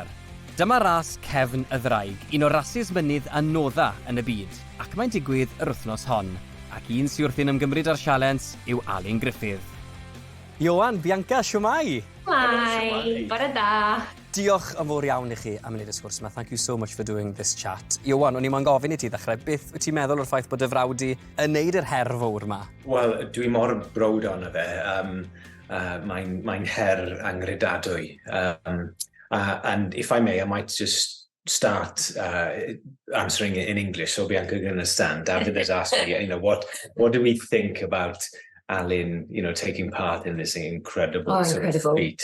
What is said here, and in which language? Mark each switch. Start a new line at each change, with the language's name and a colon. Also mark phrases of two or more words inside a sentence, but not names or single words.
Welsh: Dyma Ras Cefn y Ddraig, un o rasys mynydd anodda yn y byd, ac mae'n digwydd yr wythnos hon. Ac un sy'n wrthi'n ymgymryd â'r sialens yw Alun Gruffudd. Ioan, Bianca, shwmai? Shwmai, bore da. Diolch yn fawr iawn i chi am wneud y sgwrs yma.
English: Thank you so much for doing this chat.
Welsh: Ioan, o'n i moyn gofyn i ti ddechrau, beth wyt ti'n meddwl o'r ffaith bod y frawd i yn neud yr her fawr yma? Wel, dwi mor browd ono fe. Mae'n her angredadwy.
English: And if I may, I might just start answering it in English so Bianca can understand. David has asked me, what do we think about Alun, taking part in this incredible feat.